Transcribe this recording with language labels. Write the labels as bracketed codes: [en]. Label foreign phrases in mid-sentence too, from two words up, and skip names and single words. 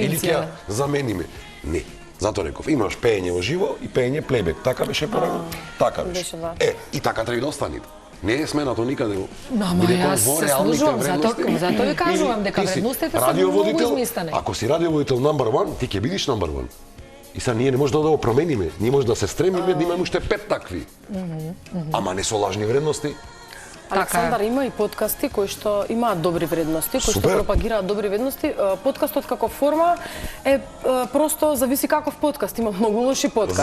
[mk] или ќе ја замениме. Не. Затоа реков, имаш пеење во живо и пеење плейбек. Така беше порано. Така беше. беше, да. И така треба да остане. Не е сменато никаде во. Ама јас се служувам, затоа ви кажувам дека вредностите се многу изместени. Ако си радиоводител [en] number one, [mk] ти ќе бидиш [en] number one. [mk] И сега ние не може да го промениме, ние може да се стремиме да имаме уште 5 такви. Ама не со лажни вредности. Александар, има и подкасти кои што имаат добри вредности, кои што Супер. пропагираат добри вредности. Подкастот како форма е просто зависи каков подкаст, има многу лоши подкасти.